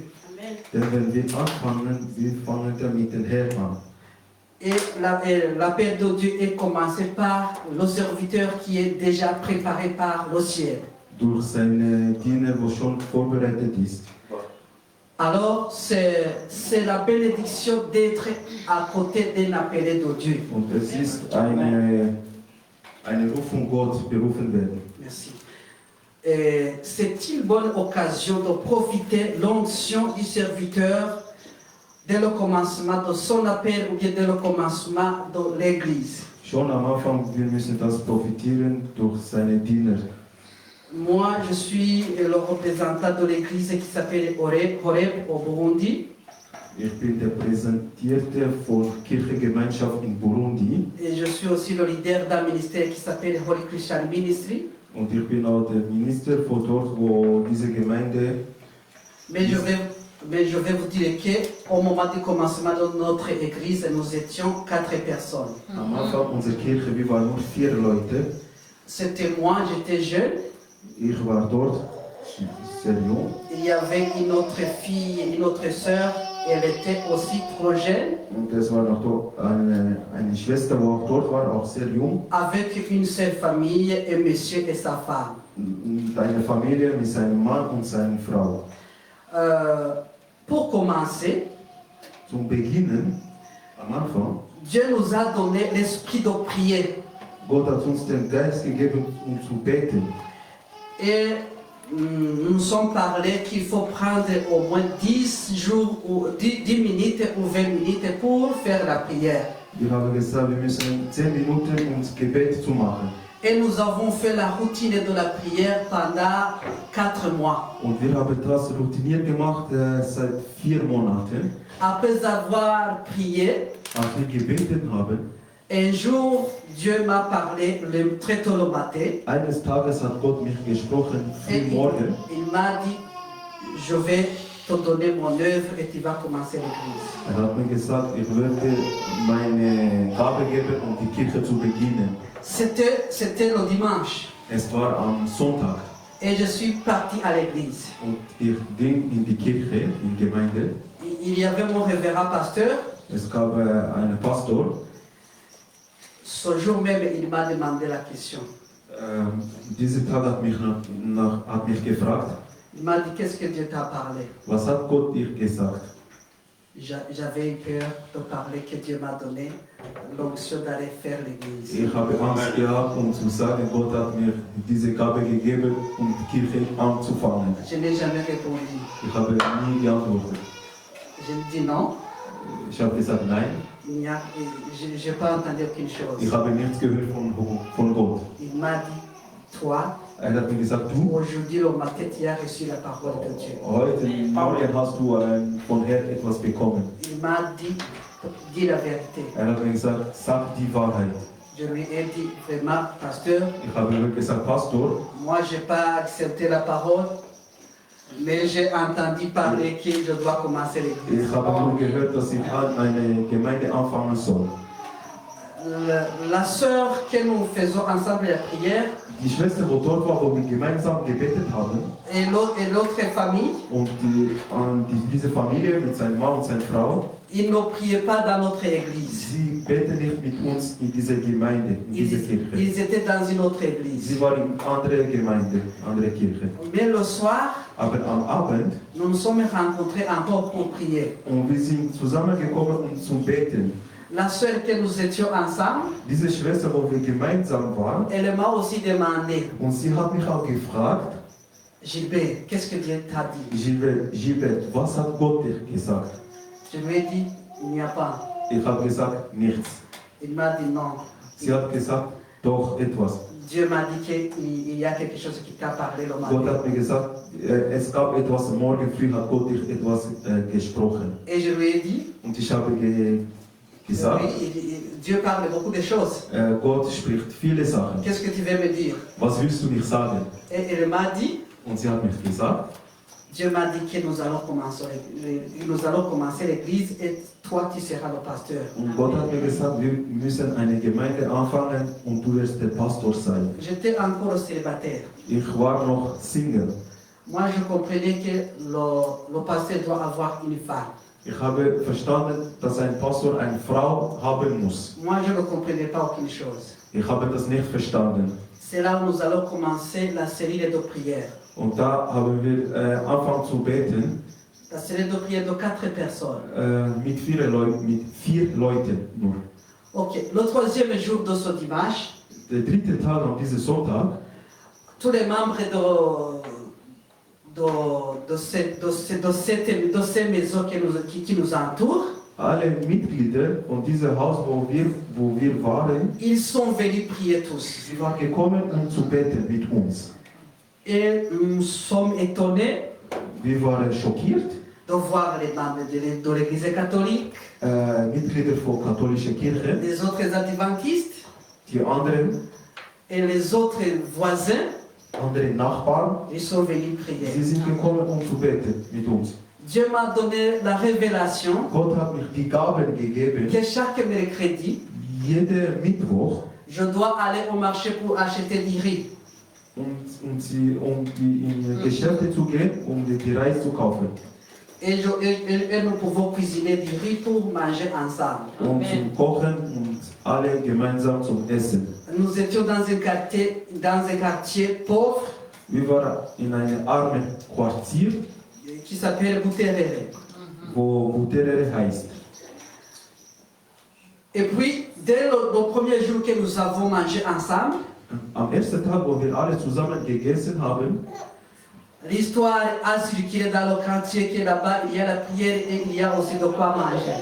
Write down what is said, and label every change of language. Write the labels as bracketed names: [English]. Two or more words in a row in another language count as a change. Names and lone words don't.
[German] Denn wenn wir anfangen, wir fangen dann mit dem Herrn an. [French] Et la paix de Dieu est commencée par le serviteur qui est déjà préparé par le ciel. [German] Durch seine Diener, wo schon vorbereitet ist. [French] Alors, c'est la bénédiction d'être à côté d'un appelé de Dieu. [German] Und es ist eine Rufung Gott, berufen werden. [French] Merci. C'est une bonne occasion de profiter de l'onction du serviteur dès le commencement de son appel ou bien dès le commencement de l'Église. [German] Schon am Anfang, wir müssen das profitieren durch seine Diener. [French] Moi, je suis le représentant de l'église qui s'appelle Horeb au Burundi. [German] Ich bin der Präsentierte von Kirchengemeinschaft in Burundi [French] Et je suis aussi le leader d'un ministère qui s'appelle Holy Christian Ministry. [German] und ich bin auch der Minister von dort, wo diese Gemeinde. [French] Mais je vais vous dire qu'au moment du commencement de notre église, nous étions 4 personnes. [German] Am Anfang unserer Kirche, wir waren nur 4 Leute. [French] C'était moi, j'étais jeune. [German] Ich war dort sehr jung. [French] Il y avait une autre fille, une autre sœur, elle était aussi trop jeune. [German] Und es war noch dort eine Schwester, die auch dort war, auch sehr jung. [French] Avec une seule famille, un monsieur et sa femme. [German] Und eine Familie mit seinem Mann und seiner Frau. [French] Pour commencer, [German] Zum Beginnen, am Anfang, [French] Dieu nous a donné l'esprit de prier. [German] Gott hat uns den Geist gegeben, um zu beten. [French] Et nous nous sommes parlé qu'il faut prendre au moins 10 jours ou 10 minutes ou 20 minutes pour faire la prière. [German] Wir haben gesagt, wir müssen 10 Minuten ums Gebet zu machen. [French] Et nous avons fait la routine de la prière pendant 4 mois. [German] Und wir haben das routiniert gemacht seit 4 Monaten. [French] Après avoir prié, [German] Als wir gebetet haben, [French] un jour, Dieu m'a parlé très tôt le matin. [German] eines Tages hat Gott mich gesprochen, [French] Et [German] früh morgen. [French] il m'a dit, je vais te donner mon œuvre et tu vas commencer l'église. [German] Er hat mir gesagt, ich würde meine Gabe geben, um die Kirche zu beginnen. [French] C'était le dimanche. [German] Es war am Sonntag [French] Et je suis parti à l'église. [German] und ich ging in die Kirche, in die Gemeinde. [French] Il y avait mon révérend pasteur. [German] Es gab einen Pastor, [French] Ce jour même, il m'a demandé la question. [German] diesen Tag hat mich gefragt, [French] Il m'a dit, qu'est-ce que Dieu t'a parlé? [German] was hat Gott dir gesagt? [French] J'avais eu peur de parler que Dieu m'a donné l'onction d'aller faire l'église. [German] Ich habe Angst gehabt, um zu sagen, Gott hat mir diese Gabe gegeben, um die Kirche anzufangen. [French] Je n'ai jamais répondu. [German] Ich habe nie geantwortet. [French] Je lui dis non. [German] Ich habe gesagt, nein, [French] Je n'ai pas entendu aucune chose. [German] ich habe nichts gehört von Gott. [French] Il m'a dit, toi, [German] Er hat mir gesagt, du, [French] aujourd'hui, au matin, tu as reçu la parole de Dieu. [German] heute Morgen hast du von Herrn etwas bekommen. [French] Il m'a dit, dis la vérité. [German] Er hat mir gesagt, sag die Wahrheit. [French] Je lui ai dit, vraiment, pasteur, [German] Ich habe ihm gesagt, Pastor, [French] moi, je n'ai pas accepté la parole, mais j'ai entendu parler que je dois commencer l'église. [German] ich habe nur gehört, dass ich an eine Gemeinde anfangen soll. [French] La sœur que nous faisons ensemble la prière [German] Die Schwester, wo dort war, wo wir gemeinsam gebetet haben, [French] et l'autre famille, [German] und diese Familie mit seinem Mann und seiner Frau, [French] ils ne priaient pas dans notre église. [German] sie beten nicht mit uns in dieser Gemeinde, in dieser Kirche. [French] Ils étaient dans une autre église. [German] Sie waren in andere Gemeinde, andere Kirche. [French] Mais le soir, [German] Aber am Abend, [French] nous nous sommes rencontrés encore pour prier. [German] und wir sind zusammengekommen, um zu beten. [French] La sœur que nous étions ensemble, [German] Diese Schwester, wo wir gemeinsam waren, [French] elle m'a aussi demandé, [German] und sie hat mich auch gefragt, [French] Gilbert, qu'est-ce que Dieu t'a dit? [German] Gilbert, was hat Gott dir gesagt? [French] Je lui ai dit, il n'y a pas. [German] Ich habe gesagt, nichts. [French] Il m'a dit non. [German] Sie hat gesagt, doch etwas. [French] Dieu m'a dit qu'il y a quelque chose qui t'a parlé le [German] Gott [French] matin. [German] hat mir gesagt, es gab etwas, morgen früh hat Gott dir etwas gesprochen. [French] Et je lui ai dit, [German] Und ich habe gesagt, [French] oui, Dieu parle beaucoup de choses. [German] Gott spricht viele Sachen. [French] Qu'est-ce que tu veux me dire? [German] Was willst du mir sagen? [French] Et elle m'a dit, [German] Und sie hat mir gesagt, [French] Dieu m'a dit que nous allons commencer l'église et toi tu seras le pasteur. [German] und Gott hat mir gesagt, wir müssen eine Gemeinde anfangen und du wirst der Pastor sein. [French] J'étais encore célibataire. [German] Ich war noch Single. [French] Moi je comprenais que le pasteur doit avoir une femme. [German] Ich habe verstanden, dass ein Pastor eine Frau haben muss. [French] Moi je ne comprenais pas aucune chose. [German] Ich habe das nicht verstanden. [French] C'est là où nous allons commencer la série de prières. [German] Und da haben wir angefangen zu beten [French] La série de prières de 4 personnes. [German] mit 4 Leuten nur. [French] Ok, le troisième jour de ce dimanche, [German] Der dritte Tag an diesem Sonntag, [French] tous les membres de ces maisons qui nous entourent, [German] alle Mitglieder von diesem Haus, wo wir waren, [French] ils sont venus prier tous. [German] sie waren gekommen, um zu beten mit uns. [French] Et nous sommes étonnés [German] Wir waren schockiert, [French] de voir les membres de l'Église catholique, [German] Mitglieder von katholischer Kirche, [French] les autres adventistes [German] die anderen [French] et les autres voisins, [German] andere Nachbarn, [French] ils sont venus [German] sie [French] prier. [German] sind gekommen, um zu beten mit uns. [French] Dieu m'a donné la révélation [German] Gott hat mir die Gaben gegeben, [French] que chaque mercredi, [German] jeden Mittwoch, [French] je dois aller au marché pour acheter du riz. [German] um in Geschäfte zu gehen, um die Reis zu kaufen. [French] Et nous pouvons cuisiner du riz pour manger ensemble. [German] Und zum Kochen und alle gemeinsam zum Essen. [French] Nous étions dans un quartier pauvre [German] Wir waren in einem armen Quartier, [French] qui s'appelle Buterere. [German] wo Buterere heißt. [French] Et puis, dès le premier jour que nous avons mangé ensemble, [German] Am ersten Tag, wo wir alle zusammen gegessen haben, [French] l'histoire a circulé dans le quartier que là-bas, il y a la prière et il y a aussi de quoi manger.